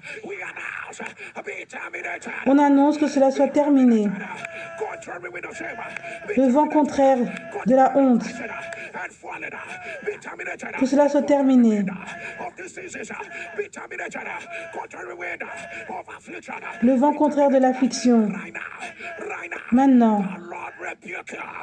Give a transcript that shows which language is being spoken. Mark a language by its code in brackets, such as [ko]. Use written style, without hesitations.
[en] We announce, be terminated. [fr] on annonce que cela soit terminé. [en] Contrary wind of shame, [fr] Le vent contraire de la honte, [en] and fallen, be terminated. [fr] que cela soit terminé. [en] Of diseases, be terminated. Contrary wind of affliction. [fr] Le vent contraire de l'affliction. [en] Right now, [fr] Maintenant, [en] the Lord rebuke you.